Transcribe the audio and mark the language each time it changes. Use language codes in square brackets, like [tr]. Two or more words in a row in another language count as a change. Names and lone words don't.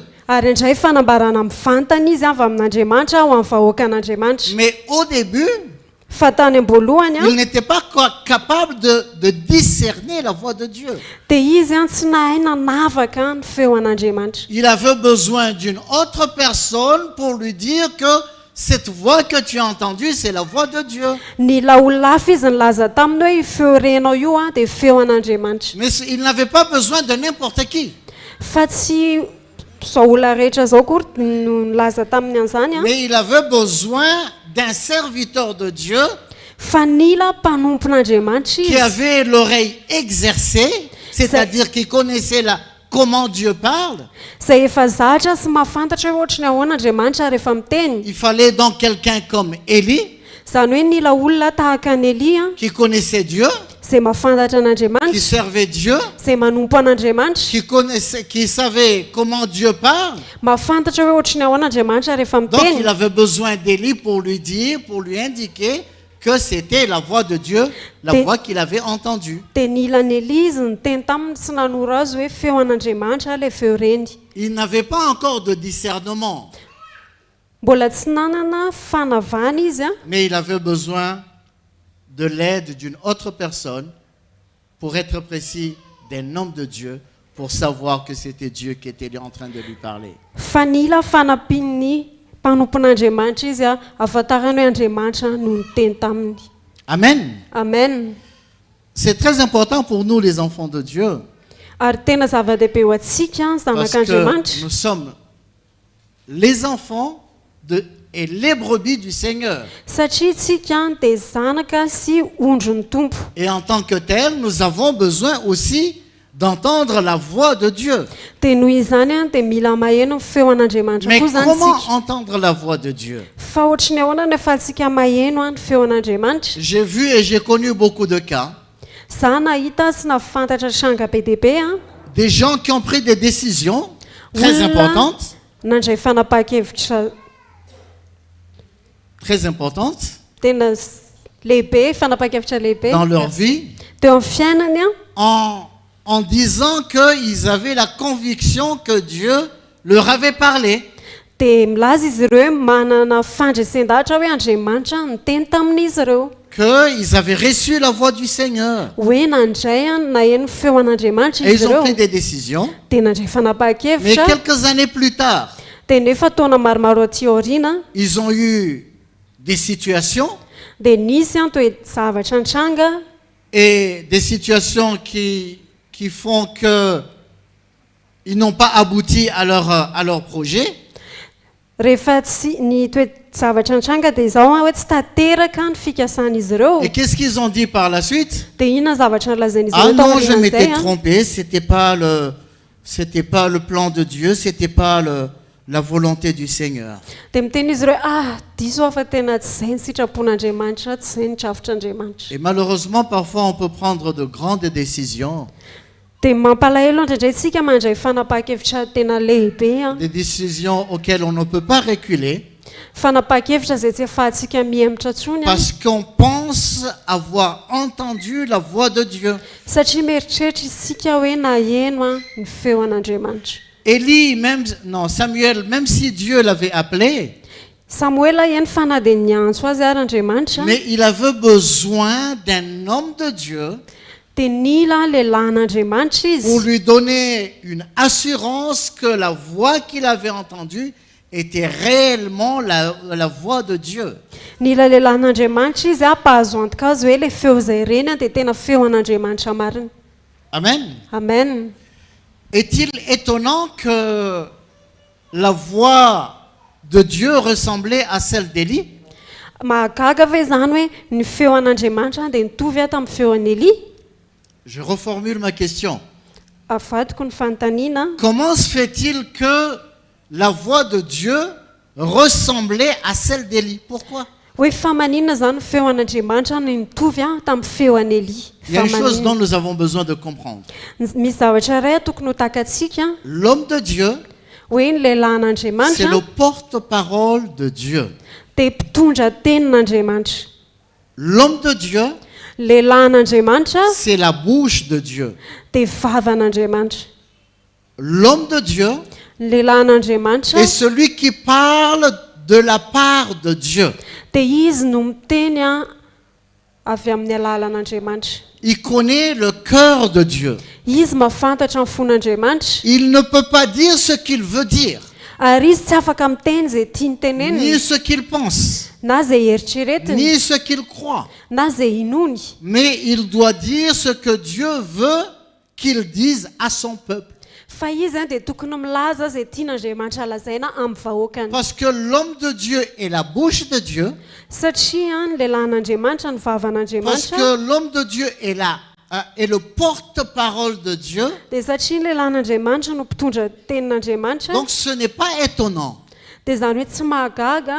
[mg] ary indray fanambarana mivantana izy avy amin'Andriamanitra ho amin'ny vahoakan'Andriamanitra. [fr] Mais au début, [mg] Fa tany am-boalohany [fr] il n'était pas capable de discerner la voix de Dieu. [mg] dia izy tsy nahay nanavaka ny feo an'Andriamanitra. [fr] Il avait besoin d'une autre personne pour lui dire que cette voix que tu as entendue, c'est la voix de Dieu. [mg] Nila olona hafa izy nilaza taminy hoe feo renao io dia feo an'Andriamanitra. [fr] Mais il n'avait pas besoin de n'importe qui. [mg] fa tsy zao olona rehetra zao kory no nilaza tamin'ny an'izany a. [fr] Mais il avait besoin d'un serviteur de Dieu [mg] Fa nila mpanompon'Andriamanitra [fr] qui [mg] izy [fr] avait l'oreille exercée, c'est-à-dire qui connaissait comment Dieu parle. [mg] zay efa zatra sy mahafantatra hoe ohatry ny ahoana Andriamanitra rehefa miteny. [fr] Il fallait donc quelqu'un comme Élie [mg] Zany hoe nila olona tahaka ny Elia [fr] qui connaissait Dieu, [mg] zay mahafantatra [fr] qui [mg] an'Andriamanitra, [fr] servait Dieu, [mg] zay manompo an'Andriamanitra, [fr] qui savait comment Dieu parle. [mg] mahafantatra hoe ohatry ny ahoana Andriamanitra rehefa [fr] Donc [mg] miteny. [fr] il avait besoin d'Élie pour lui dire, pour lui indiquer que c'était la voix de Dieu, la voix qu'il avait entendue. [mg] Dia nila ny Elia izy niteny taminy tsy nanoro azy hoe feo an'Andriamanitra le feo reny. [fr] Il n'avait pas encore de discernement, [mg] Mbola tsy nanana fanavana izy a, [fr] mais il avait besoin de l'aide d'une autre personne, pour être précis, d'un homme de Dieu, pour savoir que c'était Dieu qui était en train de lui parler. [mg] fa nila fanampian'ny mpanompon'Andriamanitra izy a, ahafantarany hoe Andriamanitra no niteny taminy. Amen. Amen. [fr] C'est très important pour nous, les enfants de Dieu, [mg] Ary tena zava-dehibe ho antsika [fr] parce que [mg] zanak'Andriamanitra [fr] nous sommes les enfants et les brebis du Seigneur. [mg] satria tsika dia zanaka sy ondro ny tompo. [fr] Et en tant que tel, nous avons besoin aussi d'entendre la voix de Dieu. [mg] Dia noho izany a dia mila maheno ny feo an'Andriamanitra [fr] Mais [mg] koa zany [fr] comment [mg] tsika. [fr] entendre la voix de Dieu? [mg] Fa ohatry ny ahoana nefa tsika maheno a ny feo an'Andriamanitra. [fr] J'ai vu et j'ai connu beaucoup de cas, [mg] Za nahita sy nafantatra tranga be dia be a, [fr] des gens qui ont pris des décisions très importantes, [mg] nandray fanapahan-kevitra tena lehibe, fanapahan-kevitra lehibe [fr] dans leur vie, [mg] teo amin'ny fiainany a, [fr] en disant qu'ils avaient la conviction que Dieu leur avait parlé. [mg] dia milaza izy ireo hoe manana fandresendahatra hoe Andriamanitra niteny tamin'izy ireo [fr] Qu'ils avaient reçu la voix du Seigneur. [mg] hoe nandray a naheno ny feo an'Andriamanitra [fr] Et [mg] izy [fr] ils ont [mg] ireo [fr] pris des décisions. [mg] dia nandray [fr] Mais [mg] fanapahan-kevitra. [fr] quelques années plus tard, [mg] Dia nefa taona maromaro aty aoriana [fr] ils ont eu des situations [mg] dia nisy a toa hoe zavatra nitranga [fr] et des situations qui font que ils n'ont pas abouti à leur projet. [mg] rehefa tsy ny toe zavatra nitranga dia izao a hoe tsy tateraka ny fikasan'izy ireo. [fr] Et qu'est-ce qu'ils ont dit par la suite? [mg] Dia inona zavatra nolazain'izy [fr] Ah [mg] ireo tao [fr] non, je m'étais [mg] aorian'izay a. [fr] trompé, c'était pas le plan de Dieu, c'était pas la volonté du Seigneur. [mg] Dia miteny izy ireo diso aho fa tena tsy izay ny sitrapon'Andriamanitra, tsy izay ny trafotr'Andriamanitra. [fr] Et malheureusement, parfois, on peut prendre de grandes décisions, [mg] Dia mampalahelo indraindray tsika mandray fanapahan-kevitra tena lehibe a, [fr] des décisions auxquelles on ne peut pas reculer, [mg] fanapahan-kevitra izay tsy ahafahantsika mihemitra intsony a, [fr] parce qu'on pense avoir entendu la voix de Dieu. [mg] satria mieritreritra isika hoe naheno a ny feo an'Andriamanitra. [fr] Élie, Samuel, même si Dieu l'avait appelé, [mg] Samuela eny fa na dia niantso azy ary Andriamanitra, [fr] mais il avait besoin d'un homme de Dieu [mg] dia nila lehilahy an'Andriamanitra [fr] pour [mg] izy [fr] lui donner une assurance que la voix qu'il avait entendue était réellement la voix de Dieu. [mg] nila lehilahy an'Andriamanitra izy mpahazo antoka azy hoe le feo izay reny a dia tena feo an'Andriamanitra marina. Amen. Amen. [fr] Est-il étonnant que la voix de Dieu ressemblait à celle d'Élie? [mg] Mahagaga ve izany hoe ny feo an'Andriamanitra dia nitovy ato amin'ny feo an'i Elia? [fr] Je reformule ma question. [mg] Avadiko ny fanontaniana. [fr] Comment se fait-il que la voix de Dieu ressemblait à celle d'Élie? Pourquoi? [mg] Hoe fa maninona izany ny feo an'Andriamanitra no nitovy tamin'ny feo an'i Elia? [fr] Il y a une chose dont nous avons besoin de comprendre. [mg] Misy zavatra iray tokony ho takantsika [fr] L'homme de Dieu, [mg] hoe ny lehilahy [fr] c'est [mg] an'Andriamanitra [fr] le porte-parole de Dieu. [mg] dia mpitondra tenin'Andriamanitra. [fr] L'homme de Dieu, [mg] Lehilahy an'Andriamanitra [fr] c'est la bouche de Dieu. [mg] dia vavan'Andriamanitra. [fr] L'homme de Dieu [mg] Lehilahy an'Andriamanitra [fr] est celui qui parle de la part de Dieu. [mg] dia izy no miteny avy amin'ny alalan'Andriamanitra. [fr] Il connaît le cœur de Dieu. [mg] Izy mahafantatra ny fon'Andriamanitra [fr] Il ne peut pas dire ce qu'il veut dire, [mg] ary izy tsy afaka miteny izay tia ny teneniny [fr] ni ce qu'il pense, [mg] na izay eritreretiny [fr] ni ce qu'il croit. [mg] na izay inony, [fr] Mais il doit dire ce que Dieu veut qu'il dise à son peuple. [mg] fa izy dia tokony milaza zay tian'Andriamanitra lazaina amin'ny vahoakany. [fr] Parce que l'homme de Dieu est la bouche de Dieu. [mg] Satria ny lehilahin'Andriamanitra ny [fr] Parce [mg] vavan'Andriamanitra. [fr] que l'homme de Dieu est le porte-parole de Dieu. [mg] Dia satria ny lehilahin'Andriamanitra no mpitondra tenin'Andriamanitra. [fr] Donc ce n'est pas étonnant [mg] Dia zany hoe tsy mahagaga